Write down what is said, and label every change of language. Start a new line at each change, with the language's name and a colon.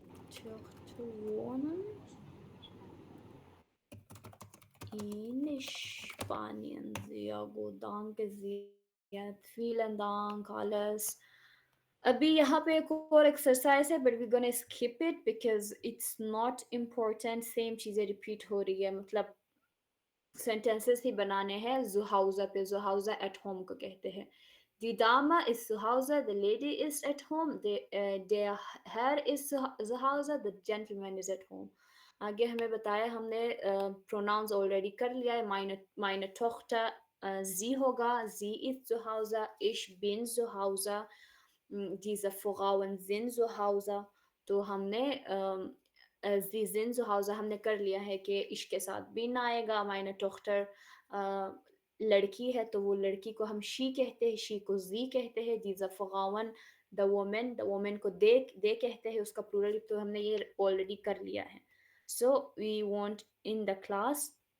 German: Tochter wohnen in Spanien. Sehr gut. Danke sehr. Vielen Dank, alles.
Hindi: अभी यहाँ पे एक और एक्सरसाइज है
English: but we gonna skip it because it's not important
Hindi: same चीज़ें repeat हो रही है मतलब सेंटेंसेस ही बनाने हैं जुहाउजा पे जुहाउजा एट होम को कहते हैं
German: Die Dame ist zu Hause,
English: the lady is at home,
German: der Herr ist zu Hause,
English: the gentleman is at home.
Hindi: आगे हमें बताया हमने pronouns already कर लिया है meine Tochter sie होगा
German: sie ist zu Hause, ich bin zu Hause, diese Frauen sind zu Hause.
Hindi: तो हमने
German: sie sind zu Hause
Hindi: हमने कर लिया है कि ich के साथ bin आएगा meine Tochter लड़की है तो वो लड़की को हम she कहते हैं she को sie कहते हैं diese Frauen the woman को they कहते हैं उसका plural तो हमने ये already कर लिया है
English: so we want in the class